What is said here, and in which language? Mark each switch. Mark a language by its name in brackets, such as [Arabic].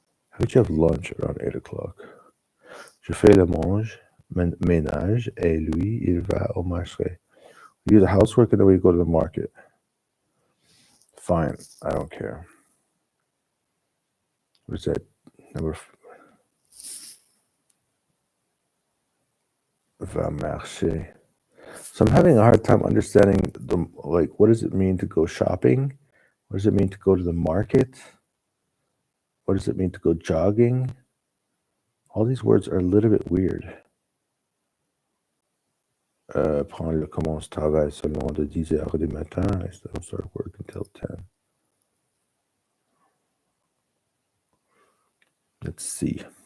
[English] How would you have lunch around 8 o'clock? [French] Je fais le ménage, et lui, il va au marché. [English] We do the housework and then we go to the market. Fine, I don't care. What is that? [French] Va marcher. [English] So I'm having a hard time understanding what does it mean to go shopping? What does it mean to go to the market? What does it mean to go jogging? All these words are a little bit weird. [French] Commence travail seulement de 10 heures du matin. [English] I still start work until 10. Let's see.